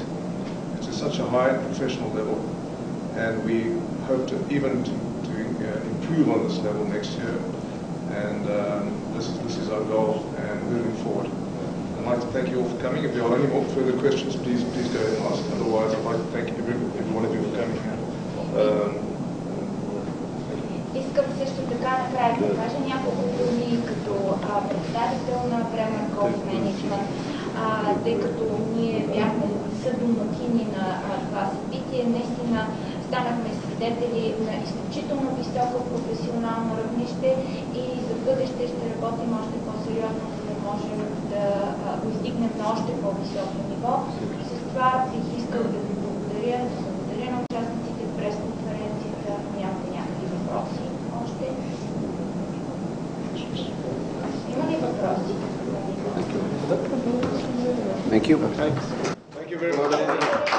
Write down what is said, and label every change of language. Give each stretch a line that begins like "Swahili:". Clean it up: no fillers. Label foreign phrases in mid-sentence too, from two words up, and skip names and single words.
English: It's at such a high professional level, and we hope to improve on this level next year. And this is our goal and moving forward. I'd like to thank you all for coming. If there are any more further questions, please go ahead and ask. Otherwise, I'd like to thank every one of you for coming.
Bulgarian: Искам също така накрая да кажа няколко думи като представител на Braemar Golf Management, тъй като ние бяхме съдомакини на това събитие. Наистина станахме свидетели на изключително високо професионално равнище и за бъдеще ще работим още по-сериозно, за да можем да го издигнем на още по-високо ниво. С това бих искал да ви благодаря на участниците в пресконференцията. Нямате някакви въпроси още? Има ли въпроси?
English: Thank you. Thank you very much.